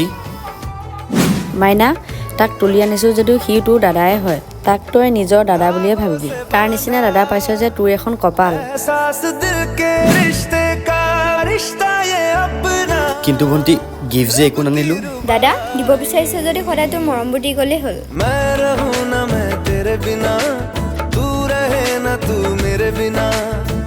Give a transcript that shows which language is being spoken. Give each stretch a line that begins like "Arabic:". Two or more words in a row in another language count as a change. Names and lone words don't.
Assamese: মাইনা তাক তুলি আনিছোঁ যদিও সি তোৰ দাদাই হয় তাক তই নিজৰ দাদা বুলিয়ে ভাবিবি তাৰ নিচিনা দাদা পাইছ যে তোৰ এখন কপাল কিন্তু ভণ্টি গিফ্ট যে একো নানিলো দাদা দিব বিচাৰিছ যদি সদায় তোৰ মৰমবোৰ দি গ'লেই হ'ল
Hindi: मैं रहूं ना मैं तेरे बिना तू रहे ना तू मेरे बिना